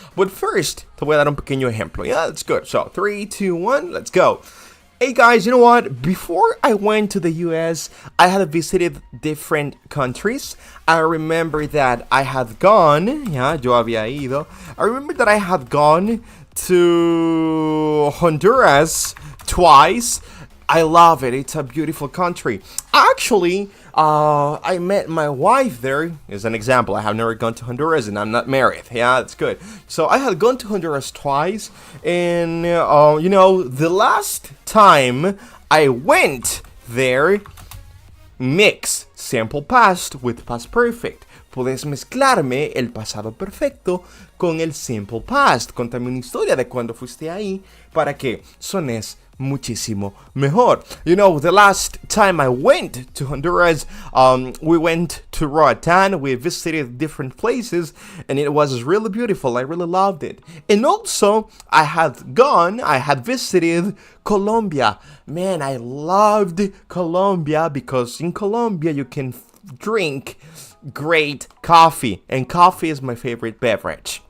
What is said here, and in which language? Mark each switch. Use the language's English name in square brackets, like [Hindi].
[English] But first, [Spanish] te voy a dar un pequeño ejemplo. [English] Yeah, that's good. So, 3, 2, 1, let's go. Hey guys, you know what? Before I went to the US, I had visited different countries. I remember that I had gone, [Spanish] yo había ido. [English] I remember that I had gone to Honduras twice. I love it. It's a beautiful country. Actually, I met my wife there, as an example. I have never gone to Honduras and I'm not married. Yeah, that's good. So I had gone to Honduras twice. And, the last time I went there, mix simple past with past perfect. [Spanish] Puedes mezclarme el pasado perfecto con el simple past. Contame una historia de cuando fuiste ahí para que sones muchísimo mejor. [English] You know, the last time I went to Honduras, we went to Roatan. We visited different places, and it was really beautiful. I really loved it. And also, I had visited Colombia. Man, I loved Colombia because in Colombia you can drink great coffee, and coffee is my favorite beverage.